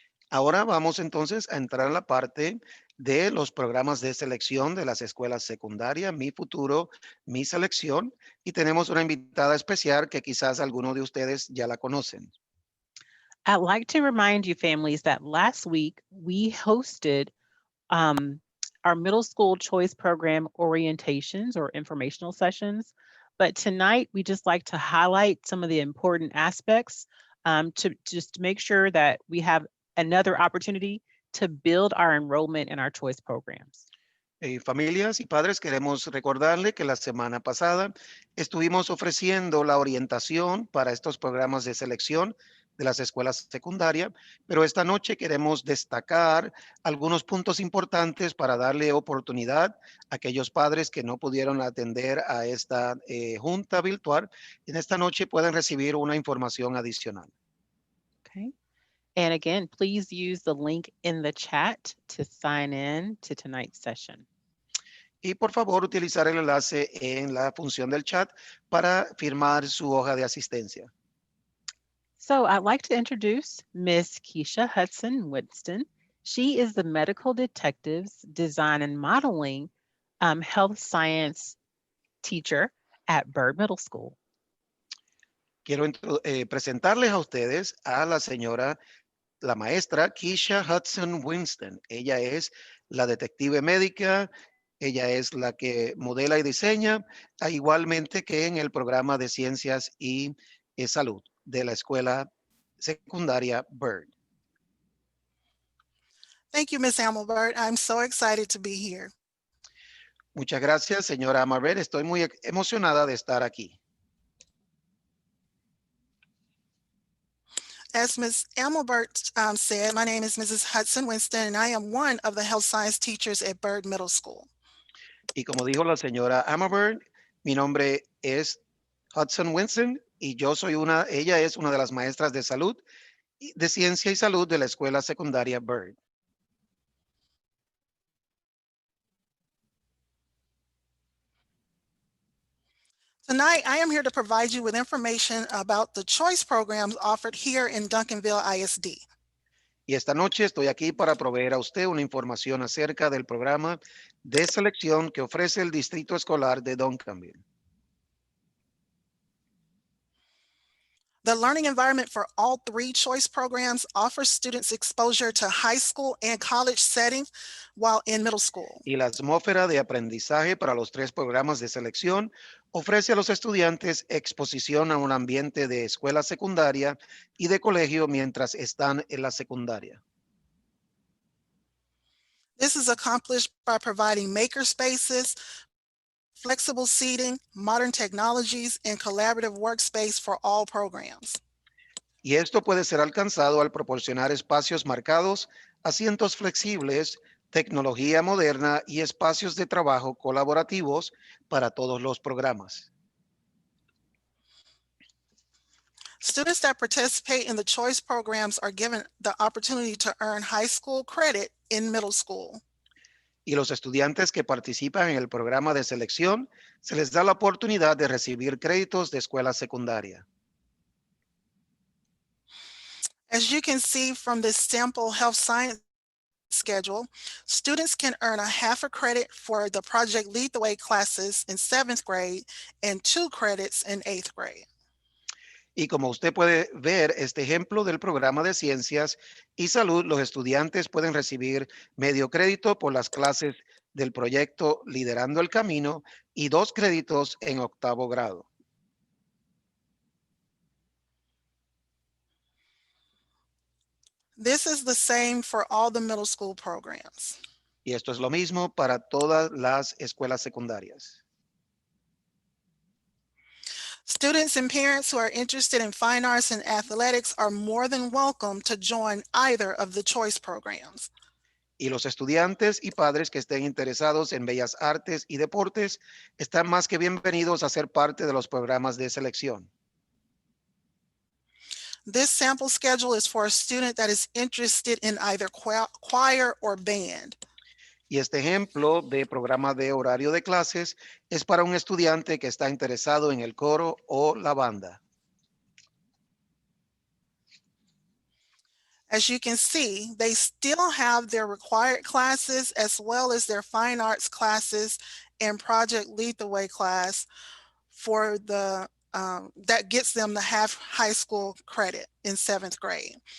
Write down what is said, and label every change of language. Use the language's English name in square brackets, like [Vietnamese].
[Spanish] Ahora vamos entonces a entrar en la parte de los programas de selección de las escuelas secundarias, Mi Futuro, Mi Selección, y tenemos una invitada especial que quizás algunos de ustedes ya la conocen. [English] I'd like to remind you families that last week we hosted our middle school choice program orientations or informational sessions. But tonight, we just like to highlight some of the important aspects to just make sure that we have another opportunity to build our enrollment in our choice programs. [Spanish] Familias y padres, queremos recordarle que la semana pasada estuvimos ofreciendo la orientación para estos programas de selección de las escuelas secundarias, pero esta noche queremos destacar algunos puntos importantes para darle oportunidad a aquellos padres que no pudieron atender a esta junta virtual. En esta noche pueden recibir una información adicional. [English] Okay. And again, please use the link in the chat to sign in to tonight's session. [Spanish] Y por favor, utilizar el enlace en la función del chat para firmar su hoja de asistencia. [English] So I'd like to introduce Miss Keisha Hudson Winston. She is the Medical Detectives Design and Modeling Health Science teacher at Byrd Middle School. [Spanish] Quiero presentarles a ustedes a la señora, la maestra Keisha Hudson Winston. Ella es la detective médica, ella es la que modela y diseña, igualmente que en el programa de ciencias y salud de la escuela secundaria Byrd. [English] Thank you, Ms. Amelbert. I'm so excited to be here. [Spanish] Muchas gracias, señora Amelbert. Estoy muy emocionada de estar aquí. [English] As Ms. Amelbert said, my name is Mrs. Hudson Winston, and I am one of the health science teachers at Byrd Middle School. [Spanish] Y como dijo la señora Amelbert, mi nombre es Hudson Winston y ella es una de las maestras de salud, de ciencia y salud de la escuela secundaria Byrd. [English] Tonight, I am here to provide you with information about the choice programs offered here in Duncanville ISD. [Spanish] Y esta noche estoy aquí para proveer a usted una información acerca del programa de selección que ofrece el Distrito Escolar de Duncanville. [English] The learning environment for all three choice programs offers students exposure to high school and college settings while in middle school. [Spanish] Y la atmósfera de aprendizaje para los tres programas de selección ofrece a los estudiantes exposición a un ambiente de escuela secundaria y de colegio mientras están en la secundaria. [English] This is accomplished by providing maker spaces, flexible seating, modern technologies, and collaborative workspace for all programs. [Spanish] Y esto puede ser alcanzado al proporcionar espacios marcados, asientos flexibles, tecnología moderna y espacios de trabajo colaborativos para todos los programas. [English] Students that participate in the choice programs are given the opportunity to earn high school credit in middle school. [Spanish] Y los estudiantes que participan en el programa de selección se les da la oportunidad de recibir créditos de escuela secundaria. [English] As you can see from this sample health science schedule, students can earn a half a credit for the Project Lead the Way classes in 7th grade and 2 credits in 8th grade. [Spanish] Y como usted puede ver este ejemplo del programa de ciencias y salud, los estudiantes pueden recibir medio crédito por las clases del proyecto Liderando el Camino y 2 créditos en 8º grado. [English] This is the same for all the middle school programs. [Spanish] Y esto es lo mismo para todas las escuelas secundarias. [English] Students and parents who are interested in fine arts and athletics are more than welcome to join either of the choice programs. [Spanish] Y los estudiantes y padres que estén interesados en bellas artes y deportes están más que bienvenidos a ser parte de los programas de selección. [English] This sample schedule is for a student that is interested in either choir or band. [Spanish] Y este ejemplo de programa de horario de clases es para un estudiante que está interesado en el coro o la banda. [English] As you can see, they still have their required classes as well as their fine arts classes and Project Lead the Way class for the that gets them the half high school credit in 7th grade.